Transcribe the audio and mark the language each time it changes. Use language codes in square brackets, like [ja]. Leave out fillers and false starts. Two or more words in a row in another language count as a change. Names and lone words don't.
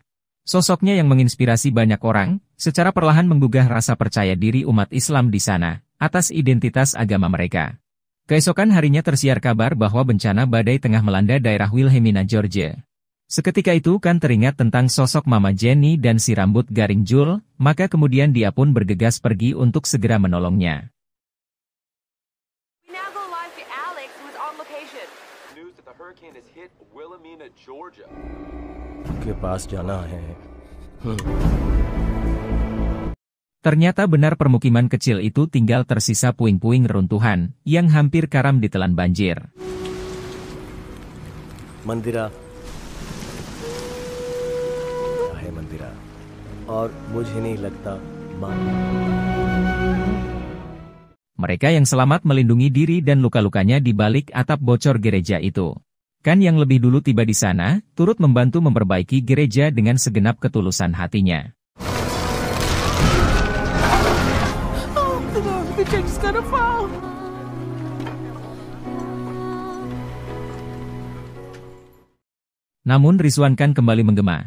[id] Sosoknya yang menginspirasi banyak orang, secara perlahan menggugah rasa percaya diri umat Islam di sana, atas identitas agama mereka. Keesokan harinya tersiar kabar bahwa bencana badai tengah melanda daerah Wilhelmina, Georgia. Seketika itu Khan teringat tentang sosok Mama Jenny dan si rambut garing Jul, maka kemudian dia pun bergegas pergi untuk segera menolongnya. [hi] के पास जाना है. [id] Ternyata benar permukiman kecil itu tinggal tersisa puing-puing reruntuhan, yang hampir karam ditelan banjir. [hi] Mandira है मंदिरा और मुझे नहीं लगता [id] Mereka yang selamat melindungi diri dan luka-lukanya di balik atap bocor gereja itu. Khan yang lebih dulu tiba di sana, turut membantu memperbaiki gereja dengan segenap ketulusan hatinya. Namun Rizwan Khan kembali menggema.